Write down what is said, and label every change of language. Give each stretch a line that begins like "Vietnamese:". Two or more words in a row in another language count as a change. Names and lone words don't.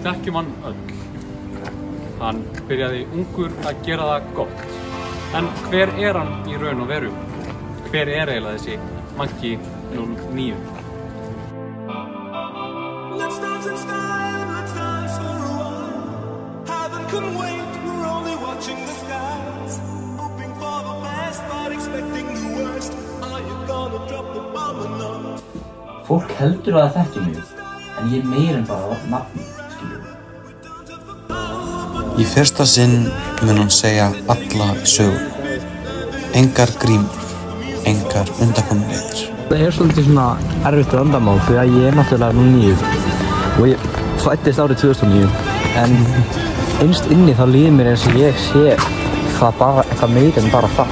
Icelandic: þekkjum hann öll. Hann byrjaði ungur að gera það gott. En hver hann í raun og veru? Hver eiginlega þessi Monkey 09?
English: Let's dance in style, let's dance for a while. Heaven can wait, we're only watching the skies. Hoping for the best, but expecting the worst. Are you gonna drop the bomb or not?
Icelandic: Fólk heldur að það þekkja mig, en ég meir en bara nafni, skilur. Í fyrsta sinn mun hún segja alla sögur. Engar grímur, engar undankomuleiðir. Það svolítið svona erfitt vandamál því að ég náttúrulega nú 9 og ég fæddist árið 2009 en innst inni þá líður mér eins og ég sé eitthvað meira en bara það.